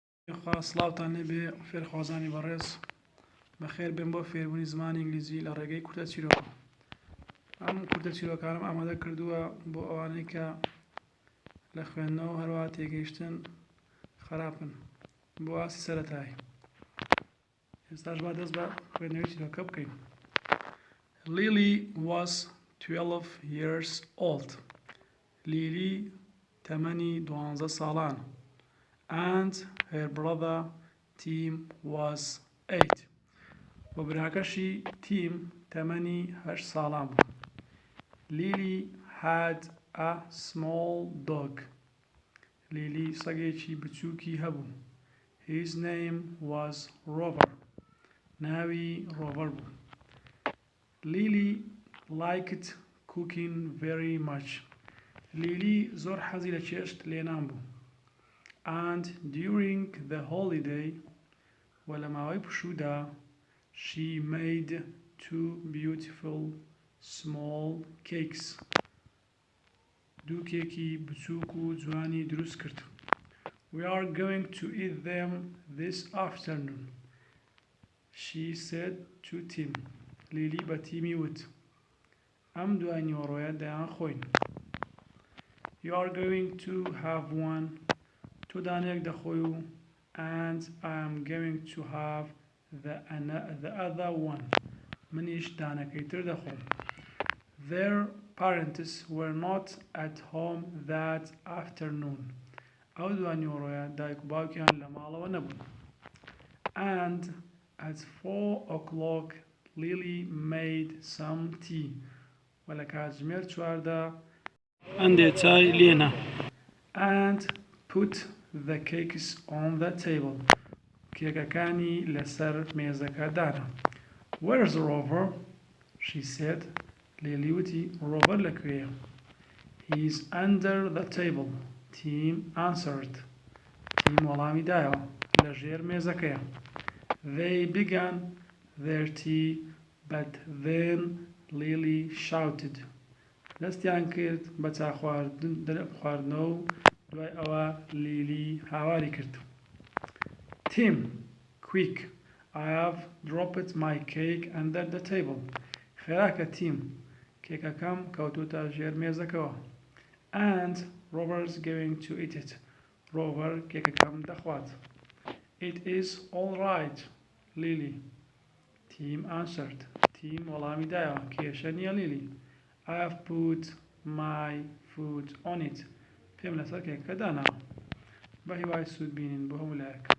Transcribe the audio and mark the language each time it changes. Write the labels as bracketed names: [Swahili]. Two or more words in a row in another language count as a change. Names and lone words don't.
[Central Kurdish] خوا سڵاوتان لێبێ فێرخوازانی بەڕێز بەخێر بێن بۆ فێربوونی زمانی ئینگلیزی لە ڕێگەی کورتە چیرۆکە. ئەم کورتە چیرۆکانم ئامادە کردووە بۆ ئەوانەی کە لە خوێندنەوە هەروە تێگەیشتن خراپن بۆ ئاسی سەرەتایی. ئێستاش با دەست بە خوێندنەوەی چیرۆکە بکەین. [English] Lily was 12 years old. [Central Kurdish] لیلی تەمەنی 12 ساڵان. [English] And her brother Tim was 8. [Central Kurdish] و براکەشی Tim تەمەنی 8 ساڵان بوو. [English] Lily had a small dog. [Central Kurdish] لیلی سەگێکی بچووکی هەبوو. [English] His name was Rover. [Central Kurdish] ناوی ڕۆڤەر بوو. [English] Lily liked cooking very much. [Central Kurdish] لیلی زۆر حەزی لە چێشت لێنان بوو. [English] And during the holiday, [Central Kurdish] و لە ماوەی پشوودا, [English] she made 2 beautiful small cakes. [Central Kurdish] دوو کێکی بچووک و جوانی دروست کرد. [English] We are going to eat them this afternoon, she said to Tim. [Central Kurdish] لیلی بە تیمی وت ئەم دوای نیوەڕۆیە دەیان خۆین. [English] You are going to have one. [Central Kurdish] تۆ دانەیەک دەخۆی و [English] and I am going to have the other one. [Central Kurdish] منیش دانەکەی تر دەخۆم. [English] Their parents were not at home that afternoon. [Central Kurdish] ئەو دوای نیوەڕۆیە دایک و باوکیان لە ماڵەوە نەبوون. [English] And at 4 o'clock Lily made some tea. [Central Kurdish] و لە کاتژمێر 4دا ئەندێ چای لێنا. [English] And put the cakes on the table. [Central Kurdish] کێکەکانی لەسەر مێزەکە دانا. [English] Where's Rover? she said. [Central Kurdish] لیلی وتی ڕۆڤەر لەکوێیە؟ [English] He's under the table. Tim answered. [Central Kurdish] Tim وەڵامی دایەوە لەژێر مێزەکەیە. [English] They began their tea, but then Lily shouted. [Central Kurdish] دەستیان کرد بە چا خواردنەوە و دوای ئەوە لیلی هاواری کرد. [English] Tim, quick, I have dropped my cake under the table. [Central Kurdish] خێراکە تیم، کێکەکەم کەوتوتە ژێر مێزەکەوە. [English] And Rover's going to eat it. [Central Kurdish] Rover کێکەکەم دەخوات. [English] It is all right, Lily. Tim answered. [Central Kurdish] Tim وەڵامی دایەوە کێشە نییە لیلی. [English] I have put my foot on it. [Central Kurdish] پێم لەسەر کێکەکە داناوە. بە هیوای سوود بینین بۆ هەموو لایەک.